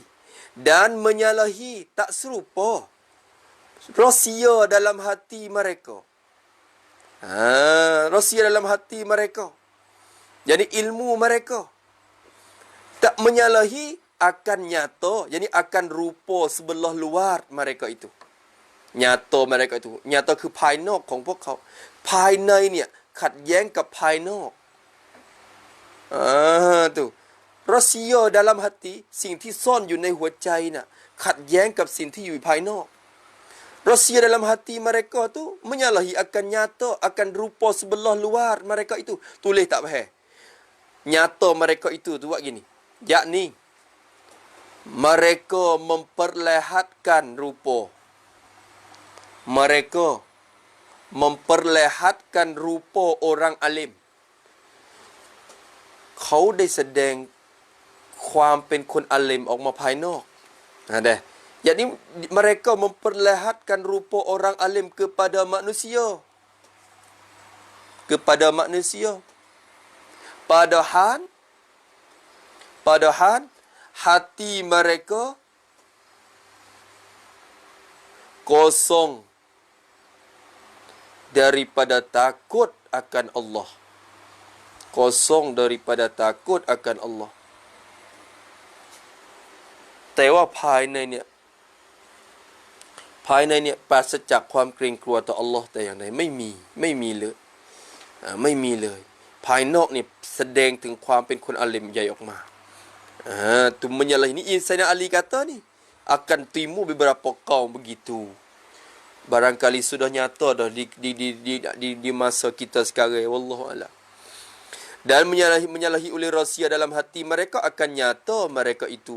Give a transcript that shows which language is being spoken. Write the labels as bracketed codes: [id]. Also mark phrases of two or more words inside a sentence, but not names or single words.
[ms] Dan menyalahi tak serupa rahsia dalam hati mereka. Rahsia dalam hati mereka. Jadi ilmu mereka tak menyalahi akan nyata, jadi akan rupa sebelah luar mereka itu. Nyata mereka itu. Nyata [th] คือภายนอกของพวกเขา ภายในเนี่ยขัดแย้งกับภายนอก tu. [ms] Rahsia dalam hati, [th] สิ่งที่ซ่อนอยู่ในหัวใจน่ะขัดแย้งกับสิ่งที่อยู่ภายนอก [ms] Rahsia dalam hati mereka tu menyalahi akan nyata, akan rupa sebelah luar mereka itu. Tulis tak faham. Nyata mereka itu tu buat gini. Yakni mereka memperlihatkan rupa. Mereka memperlihatkan rupa orang alim. [th] เขาได้แสดงความเป็นคนอาลิมออกมาภายนอก Ada. [ms] Jadi mereka memperlihatkan rupa orang alim kepada manusia. Kepada manusia. Padahal hati mereka kosong daripada takut akan Allah. Kosong daripada takut akan Allah. [th] แต่ว่าภายในเนี่ยปราศจากความเกรงกลัวต่ออัลลอฮ์แต่อย่างใดไม่มีเลยไม่มีเลย ภายนอกนี่แสดงถึงความเป็นคนอาลิมใหญ่ออกมา [ms] tu menyalahi ni Sayyidina Ali kata ni akan timbul beberapa kaum begitu. Barangkali sudah nyata dah di masa kita sekarang, [ar] والله أعلم. [ms] Dan menyalahi oleh rahsia dalam hati mereka akan nyata mereka itu.